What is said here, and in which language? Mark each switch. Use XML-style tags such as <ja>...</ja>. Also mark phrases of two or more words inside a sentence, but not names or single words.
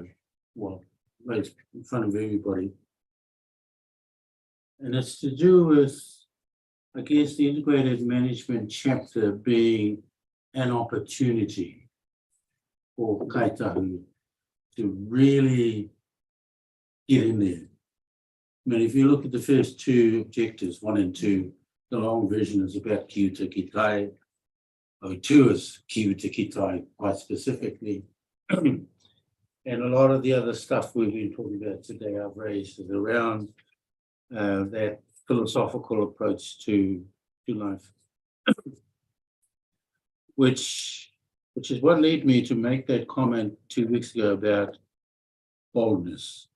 <en>Well, raised in front of everybody. And it's to do with, I guess, the integrated management chapter being an opportunity for Kaitahu to really get in there. I mean, if you look at the first two objectives, 1 and 2, the long version is about</en> <mi>ki uta ki tai.</mi> <en>2 is</en> <mi>ki uta ki tai</mi> <en>quite specifically. And a lot of the other stuff we've been talking about today I've raised is around that philosophical approach to life. Which is what led me to make that comment 2 weeks ago about boldness.</en>